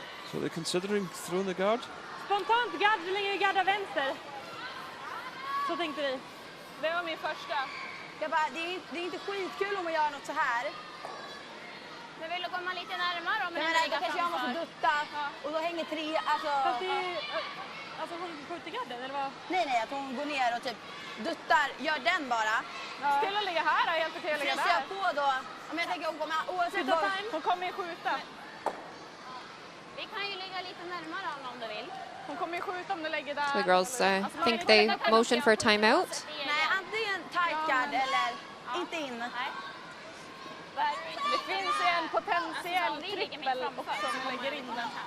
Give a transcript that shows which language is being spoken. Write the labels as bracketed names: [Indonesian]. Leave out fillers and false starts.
[English] So they're considering throwing the guard? [Swedish] Spontant gard, så länge vi gardar vänster. Så tänkte vi. Det var min första. Jag bara, det är inte skitkul om man gör något så här. Men vill du komma lite närmare om jag menar, då kanske jag måste dutta och då hänger 3, alltså... Fast det är, alltså hon skjuter garden, eller vad? Nej, att hon går ner och typ duttar, gör den bara. Ja. Skulle hon ligga här och hjälper till att ligga där? Jag på då, om jag tänker hon kommer, oavsett vad, hon kommer ju skjuta. Vi kan ju ligga lite närmare om du vill. Hon kommer ju skjuta om du lägger där. [English] So the girls think they motion for a timeout. [Swedish] Nej, antingen tight guard eller inte in. Det finns en potentiell trippel också om man lägger in den.